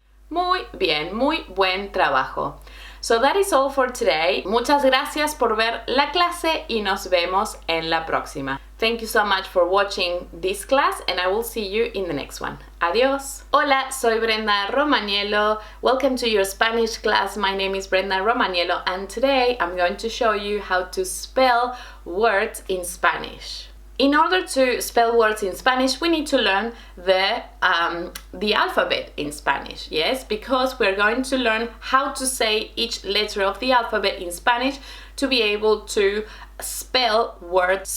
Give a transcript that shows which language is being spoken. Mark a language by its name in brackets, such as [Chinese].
[Spanish] Muy bien, muy buen trabajo. [English] So that is all for today. [Spanish] Muchas gracias por ver la clase y nos vemos en la próxima. [English] Thank you so much for watching this class, and I will see you in the next one. [Spanish] Adiós. Hola, soy Brenda Romaniello. [English] Welcome to your Spanish class. My name is Brenda Romaniello, and today I'm going to show you how to spell words in Spanish. In order to spell words in Spanish, we need to learn the alphabet in Spanish, yes? Because we're going to learn how to say each letter of the alphabet in Spanish to be able to spell words.